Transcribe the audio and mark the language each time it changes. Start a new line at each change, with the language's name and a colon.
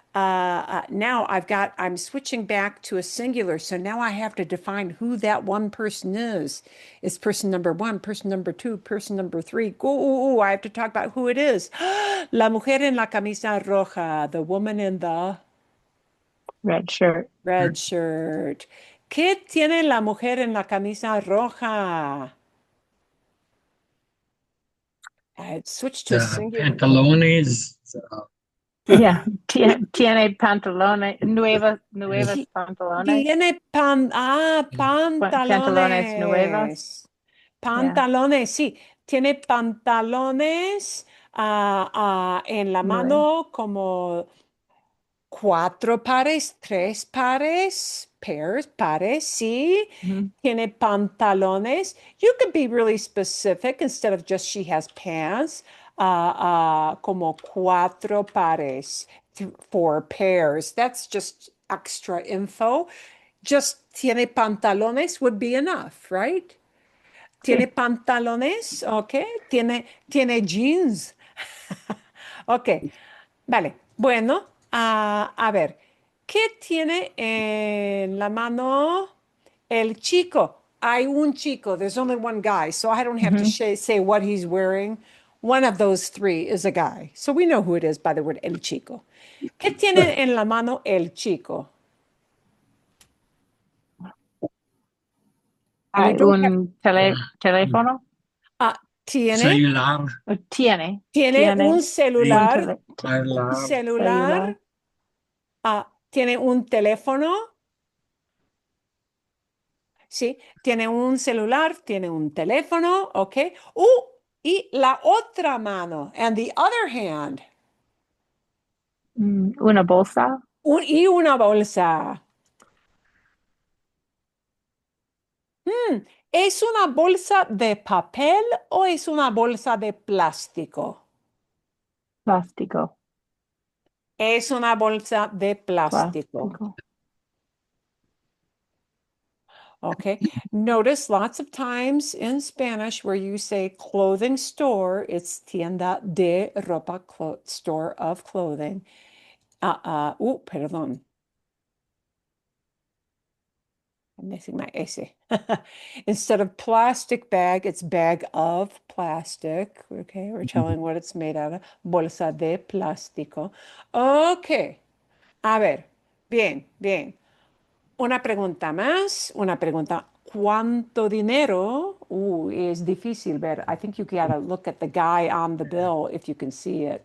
English: Now I'm switching back to a singular. So now I have to define who that one person is. Is person number one, person number two, person number three. I have to talk about who it is.
Spanish: La mujer en la camisa roja.
English: The woman in the red shirt. Red shirt.
Spanish: ¿Qué tiene la mujer en la camisa roja?
English: I switched to singular.
Spanish: Pantalones. Yeah, tiene pantalones, nuevos pantalones. Tiene pantalones. Nuevos. Pantalones, sí. Tiene pantalones en la mano como 4 pares, 3 pares, pares, sí. Tiene pantalones.
English: You could be really specific instead of just she has pants.
Spanish: Como 4 pares,
English: 4 pairs. That's just extra info. Just
Spanish: tiene pantalones
English: would be enough, right?
Spanish: Tiene pantalones, okay. Tiene jeans. Ok, vale. Bueno, a ver, ¿qué tiene en la mano el chico? Hay un chico.
English: There's only one guy, so I don't have to say what he's wearing. One of those three is a guy. So we know who it is by the word el chico.
Spanish: ¿Qué tiene en la mano el chico? Hay un teléfono. Tiene. Celular. Tiene un celular. Celular. Tiene un teléfono. ¿sí? Tiene un celular, tiene un teléfono, ¿ok? Y la otra mano,
English: and the other hand,
Spanish: Una bolsa. y una bolsa. ¿Es una bolsa de papel o es una bolsa de plástico? Plástico. Es una bolsa de plástico. Plástico.
English: Okay. Notice lots of times in Spanish where you say clothing store, it's
Spanish: tienda de ropa,
English: store of clothing.
Spanish: Perdón.
English: I'm missing my S. Instead of plastic bag, it's bag of plastic. Okay, we're telling what it's made out of.
Spanish: Bolsa de plástico. Okay. A ver, bien, bien. Una pregunta más, una pregunta. ¿Cuánto dinero? Es difícil ver.
English: I think you gotta look at the guy on the bill if you can see it.